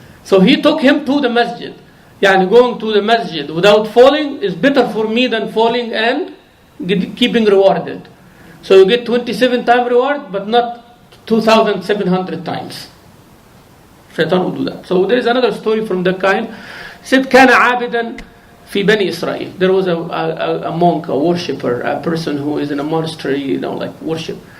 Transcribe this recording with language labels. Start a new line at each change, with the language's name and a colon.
English: So he took him to the masjid. Yani going to the masjid without falling is better for me than falling and keeping rewarded. So you get 27 times reward, but not 2,700 times. Shaitan will do that. So there is another story from the kind. He said,
Arabic: كان عابدا في بني إسرائيل.
English: There was a monk, a worshipper, a person who is in a monastery, you know, like worship.